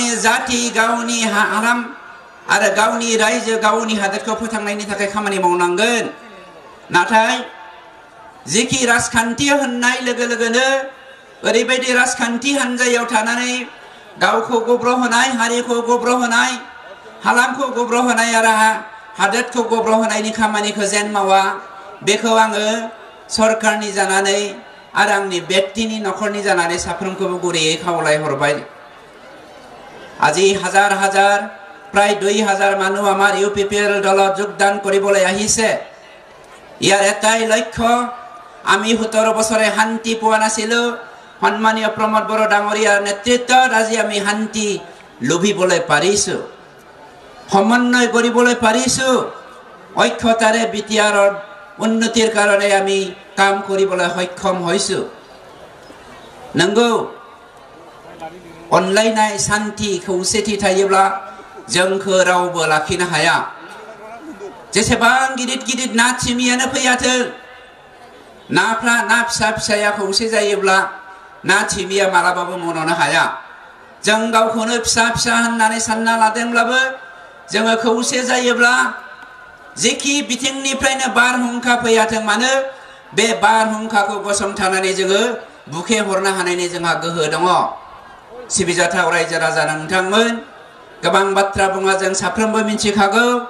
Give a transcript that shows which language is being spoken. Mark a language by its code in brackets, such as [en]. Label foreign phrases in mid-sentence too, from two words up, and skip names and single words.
[brx] जाति गावनि हालाम आरो गावनि रायजो गावनि हादोरखौ फोथांनायनि थाखाय खामानि मावनांगोन नाथाय जेखि राजखान्थि होननाय लोगो लोगोनो ओरैबायदि राजखान्थि हान्जायाव थानानै गावखौ गब्र होनाय हारिखौ गब्र होनाय हालामखौ गब्र होनाय आरो हादोरखौ गब्र होनायनि खामानिखौ जेन मावा बेखौ आङो सरकारनि जानानै आरो आंनि व्यक्तिनि नखरनि जानानै साफ्रोमखौबो गुरैयै खावलायहरबाय [as] আজি হাজাৰ হাজাৰ প্ৰায় 2000 মানুহ আমাৰ ইউপিপিএল দলত যোগদান কৰিবলৈ আহিছে ইয়াৰ এটাই লক্ষ্য আমি 17 বছৰে শান্তি পোৱা নাছিলো সন্মানীয় প্ৰমোদ বড়ো ডাঙৰীয়াৰ নেতৃত্বত আজি আমি শান্তি লভিবলৈ পাৰিছো সমন্বয় কৰিবলৈ পাৰিছো ঐক্যতাৰে বিটিআৰৰ উন্নতিৰ কাৰণে আমি কাম কৰিবলৈ সক্ষম হৈছো [brx] नंगौ अनलायनाय शान्ति खौसेथि थायोब्ला जोंखौ रावबो लाखिनो हाया जेसेबां गिदिर गिदिर ना थिमियानो फैयाथों नाफ्रा ना फिसा फिसाया खौसे जायोब्ला ना थिमिया मालाबाबो मन'नो हाया जों गावखौनो फिसा फिसा होननानै सानना लादोंब्लाबो जोङो खौसे जायोब्ला जेखि बिथिंनिफ्रायनो बारहुंखा फैयाथों मानो बे बारहुंखाखौ गसंथानानै जोङो बुखे हरनो हानायनि जोंहा गोहो दङ सिबिजाथाव रायजो राजा नोंथांमोन गोबां बाथ्रा बुङा जों साफ्रोमबो मिथिखागौ